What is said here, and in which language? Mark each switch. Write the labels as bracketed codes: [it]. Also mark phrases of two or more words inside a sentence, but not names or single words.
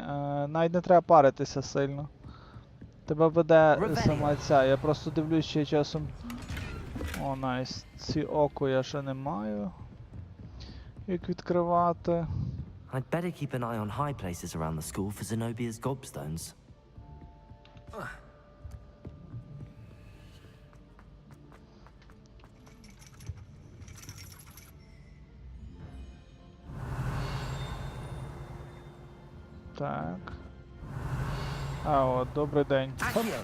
[uk] Навіть не треба паритися сильно. Тебе веде сама ця. Я просто дивлюсь ще часом. О, найс. Ці око я ще не маю. Як відкривати. [en] I'd better keep an eye on high places around the school for Zenobia's gobstones. [uk] Так. А, от, добрий день. Хоп.